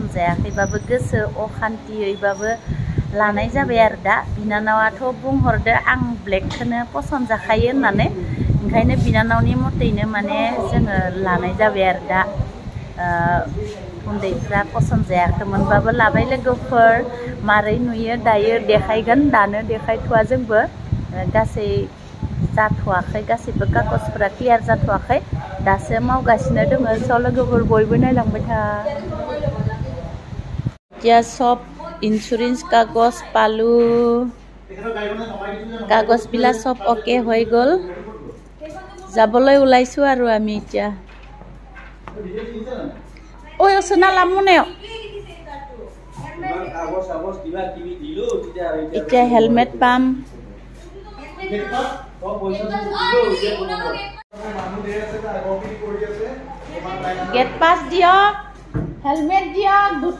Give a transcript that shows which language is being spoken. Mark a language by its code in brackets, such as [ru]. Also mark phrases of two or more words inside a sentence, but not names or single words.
[brx] जायाखैबाबो गोसो अखान्थियैबाबो लानाय जाबाय आरो दा बिनानावाथ' बुंहरदो आं ब्लेकखौनो पसन्द जाखायो होननानै ओंखायनो बिनानावनि मथैनो माने जोङो लानाय जाबाय आरो दा उन्दैफ्रा पसन्द जायाखैमोनबाबो लाबाय लोगोफोर मारै नुयो दायो देखायगोन दानो देखायथ'वा जोंबो गासै जाथ'वाखै गासैबो कागजफोरा क्लियार जाथ'वाखै दासो मावगासिनो दङ स' लोगोफोर बयबो नायलांबाय था [as] এতিয়া সব ইন্স্যুরেন্স কাগজ পালো কাগজবিলাক সব অকে হৈ গ'ল যাবলৈ ওলাইছো আৰু আমি এতিয়া ঐ সোনা লামুনে এতিয়া হেলমেট পাম গেট পাছ দিয়ক হেলমেট দিয়ক